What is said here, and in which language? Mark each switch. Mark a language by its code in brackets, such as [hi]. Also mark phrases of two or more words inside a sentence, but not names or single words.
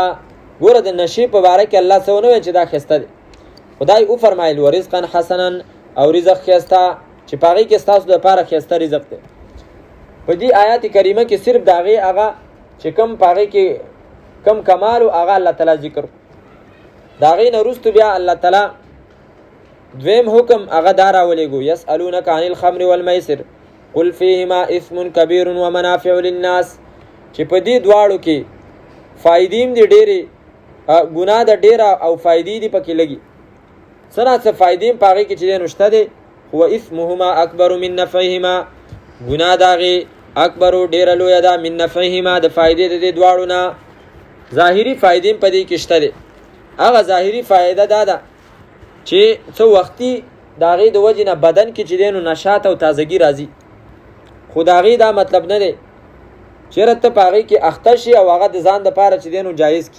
[ps] ګوره د نشې په باره کې الله څه ونه ویل چې دا ښایسته دی، خدای وفرمایل [ar] ورزقا حسنا [ps] او رزق ښایسته، چې په هغې کې ستاسو دپاره ښایسته رزق دی. په دې آیات کریمه کې صرف د هغې هغه چې کم په هغې کې کم کمال و هغه الله تعالی ذکر. د هغې نه وروستو بیا الله تعالی دویم حکم هغه دا راولېږو، [ar] یسألونک عن الخمر والمیسر قل فیهما اثم کبیر ومنافع للناس، [ps] چې په دې دواړو کې فایدې هم دي ډېرې، ګناه ده ډېره او فایدې دي پکې لګي. څه نه څه فایدې هم په هغې کې چې دی نو شته دی. [ar] هو اثمهما اکبر من نفعهما، [ps] ګناه د هغې اکبرو ډېره لویه ده، [ar] من نفعهما [ps] د فایدې د دې دواړو نه. ظاهري فایدې هم په دې کې شته دی. هغه ظاهري فایده دا ده چې څه وختي د هغې د وجې نه بدن کې چې دی نو نشاط او تازګي راځي، خو د هغې دا مطلب نه دی چېرې ته په هغې کې اخته شي او هغه د ځان دپاره چې دی نو جایز کړي.